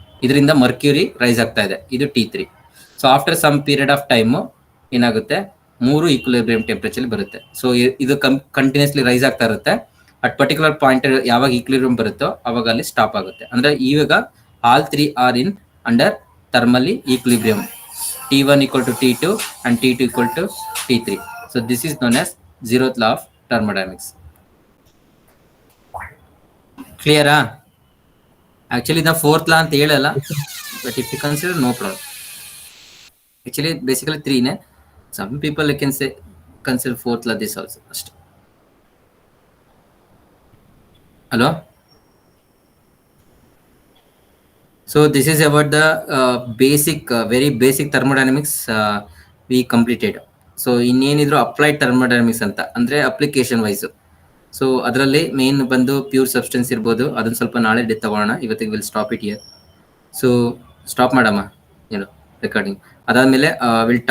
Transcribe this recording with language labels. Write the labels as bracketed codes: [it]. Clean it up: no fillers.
[kn] ಇದರಿಂದ mercury rice ಆಗ್ತಾ ಇದೆ, ಇದು T3. [en] so after some period of time [kn] ಏನಾಗುತ್ತೆ, ಮೂರು ಈಕ್ವಿಲಿಬ್ರಿಯಂ ಟೆಂಪರೇಚರ್ ಬರುತ್ತೆ. ಸೊ ಇದು ಕಂಟಿನ್ಯೂಸ್ಲಿ ರೈಸ್ ಆಗ್ತಾ ಇರುತ್ತೆ. [en] at particular point [kn] ಯಾವಾಗ ಈಕ್ವಿಲಿಬ್ರಿಯಂ ಬರುತ್ತೋ ಅವಾಗ ಅಲ್ಲಿ ಸ್ಟಾಪ್ ಆಗುತ್ತೆ. ಅಂದ್ರೆ ಇವಾಗ [en] All three are in under thermally equilibrium. T1 equal to T2 and T2 equal to T3. So this is known as zeroth law of thermodynamics. Clear? Actually the fourth law [kn] ಅಂತ ಹೇಳಲ್ಲ, [en] but if you consider no problem. Actually basically three ne. Some people can say consider fourth law this also first. Hello? So this is about the basic, very basic thermodynamics we completed. [kn] So ಇನ್ನೇನಿದ್ರು applied thermodynamics ಅಂತ ಅಂದರೆ application wise. So ಅದರಲ್ಲಿ main ಬಂದು pure substance ಇರ್ಬೋದು, ಅದನ್ನು ಸ್ವಲ್ಪ ನಾಳೆ ತಗೊಳ್ಳೋಣ. ಇವತ್ತಿಗೆ [en] Will stop it here. [kn] So stop ಮಾಡಮ್ಮ ಏನು ರೆಕಾರ್ಡಿಂಗ್. ಅದಾದಮೇಲೆ ವಿಲ್ ಟಾಪ್